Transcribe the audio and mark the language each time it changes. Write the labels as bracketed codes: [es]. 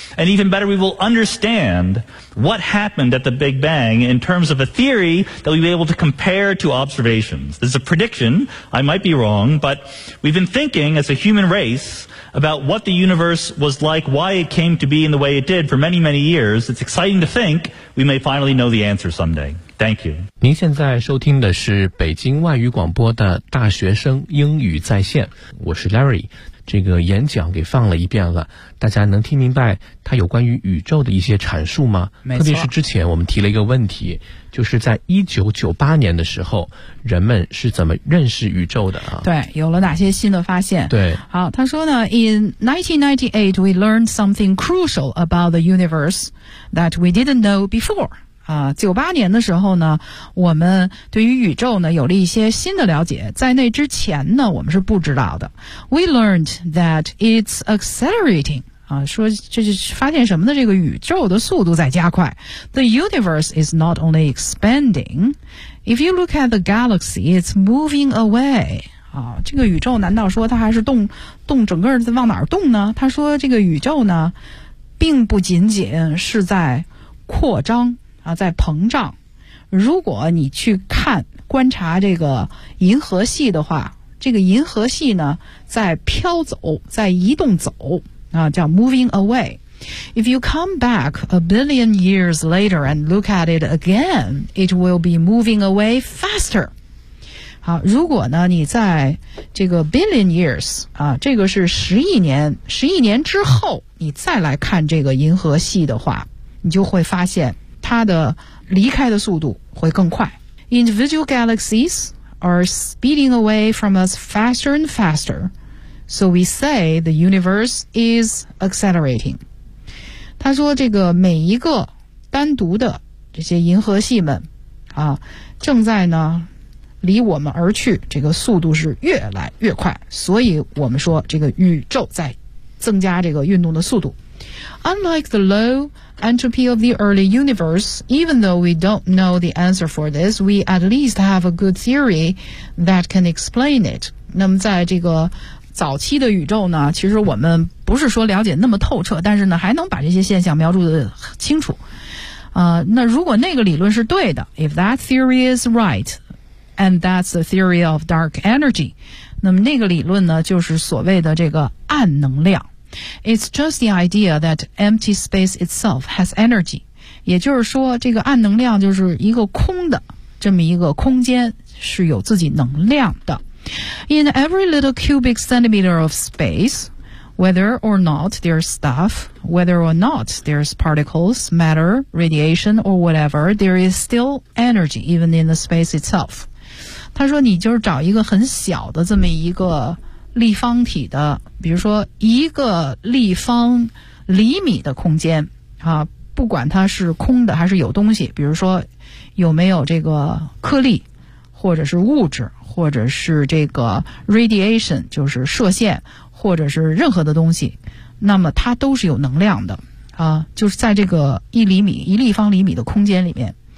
[en] And even better, we will understand what happened at the Big Bang in terms of a theory that we'll be able to compare to observations. This is a prediction. I might be wrong, but we've been thinking as a human race about what the universe was like, why it came to be in the way it did for many, many years. It's exciting to think we may finally know the answer someday. Thank you. [zh] 您现在收听的是北京外语广播的大学生英语在线，我是 Larry。这个演讲给放了一遍了，大家能听明白它有关于宇宙的一些阐述吗？没错。特别是之前我们提了一个问题，就是在1998年的时候，人们是怎么认识宇宙的啊？对，有了哪些新的发现？对，好，他说呢 [en] ，In 1998, we learned something crucial about the universe that we didn't know before. [zh] 啊，98年的时候呢，我们对于宇宙呢有了一些新的了解，在那之前呢，我们是不知道的。 [en] We learned that it's accelerating. [zh] 啊，说这是发现什么呢？这个宇宙的速度在加快。 [en] The universe is not only expanding. If you look at the galaxy, it's moving away. [zh] 啊，这个宇宙难道说它还是动整个在往哪儿动呢？他说这个宇宙呢，并不仅仅是在扩张啊，在膨胀。如果你去看观察这个银河系的话，这个银河系呢，在飘走，在移动走。啊，叫 [en] moving away. If you come back a billion years later and look at it again, it will be moving away faster. [zh] 好，如果呢，你在这个 [en] billion years, [zh] 啊，这个是十亿年之后，你再来看这个银河系的话，你就会发现它的离开的速度会更快。 [en] Individual galaxies are speeding away from us faster and faster. So we say the universe is accelerating. [zh] 他说这个每一个单独的这些银河系们啊，正在呢离我们而去，这个速度是越来越快，所以我们说这个宇宙在增加这个运动的速度。 [en] Unlike the low entropy of the early universe, even though we don't know the answer for this, we at least have a good theory that can explain it. [zh] 那么在这个早期的宇宙呢，其实我们不是说了解那么透彻，但是呢还能把这些现象描述得清楚。那如果那个理论是对的， [en] if that theory is right, and that's the theory of dark energy, [zh] 那么那个理论呢就是所谓的这个暗能量。 [en] It's just the idea that empty space itself has energy. [zh] 也就是说这个暗能量就是一个空的这么一个空间是有自己能量的。 [en] In every little cubic centimeter of space, whether or not there's stuff, whether or not there's particles, matter, radiation, or whatever, there is still energy, even in the space itself. [zh] 他说你就是找一个很小的这么一个立方体的，比如说一个立方厘米的空间啊，不管它是空的还是有东西，比如说有没有这个颗粒或者是物质或者是这个 radiation 就是射线或者是任何的东西，那么它都是有能量的啊，就是在这个一立方厘米的空间里面。